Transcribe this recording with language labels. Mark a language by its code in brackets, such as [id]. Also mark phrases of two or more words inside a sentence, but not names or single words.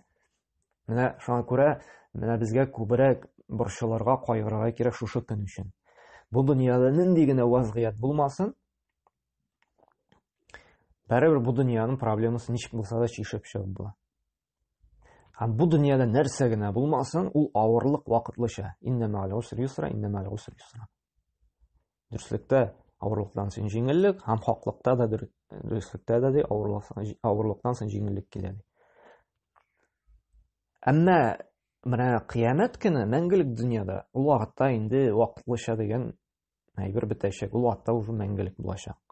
[tt] Менә шуңа күрә, менә безгә күбрәк борчылырга, кайгырырга кирәк шушы көн өчен. Бу дөньяда нинди генә вазгыять булмасын, [kk] Бәрібір бұл дүнияның [tt] проблемасы ничек булса да чишеп чыгып була. Һәм бу дөньяда нәрсә генә булмасын, ул авырлык вакытлыча. [ar] إن مع العسر يسرا إن مع العسر يسرا. [tt] Дөреслекдә авырлыктан соң җиңеллек, һәм хаклыкта да дөреслекдә дә авырлыктан соң җиңеллек килә. Әмма менә кыямәт көне мәңгелек дөньяда, ул вакытта инде вакытлыча дигән әйбер бетәчәк, ул вакытта уже мәңгелек булачак.